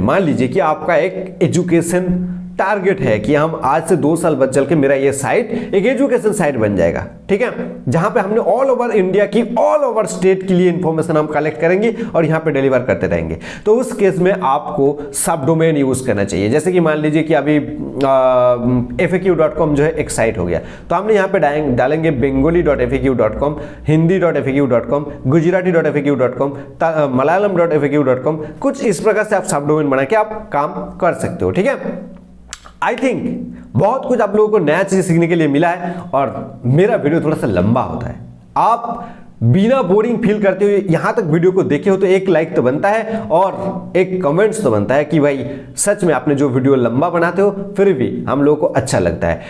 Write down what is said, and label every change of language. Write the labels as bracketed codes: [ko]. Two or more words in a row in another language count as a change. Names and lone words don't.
[hi] मान लीजिए कि आपका एक [en] education target [hi] है कि हम आज से 2 साल बाद चल के मेरा ये साइट एक [en] education site [hi] बन जाएगा, ठीक है, जहां पे हमने [en] all over India [hi] की, [en] all over state [hi] के लिए इंफॉर्मेशन हम कलेक्ट करेंगे और यहां पे डिलीवर करते रहेंगे। तो उस केस में आपको [en] sub domain use [hi] करना चाहिए। जैसे कि मान लीजिए कि अभी faq.com जो है एक साइट हो गया, तो हमने यहाँ पे डालेंगे bengali.faq.com, hindi.faq.com, gujarati.faq.com, malayalam.faq.com, कुछ इस प्रकार से आप [en] sub domain [hi] बना के आप काम कर सकते हो। ठीक है, [en] I think [hi] बहुत कुछ आप लोगों को नया चीज सीखने के लिए मिला है, और मेरा वीडियो थोड़ा सा लंबा होता है। आप बिना [en] boring feel [hi] करते हुए यहां तक वीडियो को देखे हो तो एक लाइक तो बनता है और एक कमेंट्स तो बनता है कि भाई सच में आपने जो वीडियो लंबा बनाते हो फिर भी हम लोगों को अच्छा लगता है।